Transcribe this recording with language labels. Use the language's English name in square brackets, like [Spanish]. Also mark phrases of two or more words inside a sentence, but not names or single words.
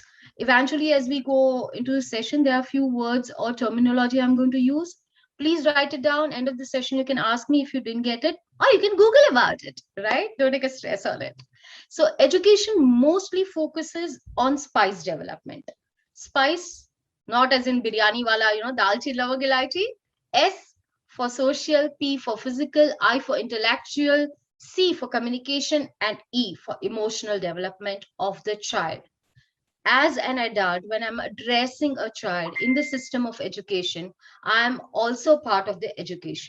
[English] Eventually, as we go into the session, there are a few words or terminology I'm going to use. Please write it down. End of the session, you can ask me if you didn't get it, or you can Google about it, right? Don't take a stress on it. So education mostly focuses on spice development. Spice, not as in [Hindi] biryani wala, dalchi lavang ilaichi. [English] S for social, P for physical, I for intellectual, C for communication, and E for emotional development of the child. As an adult, when I'm addressing a child in the system of education, I'm also part of the education.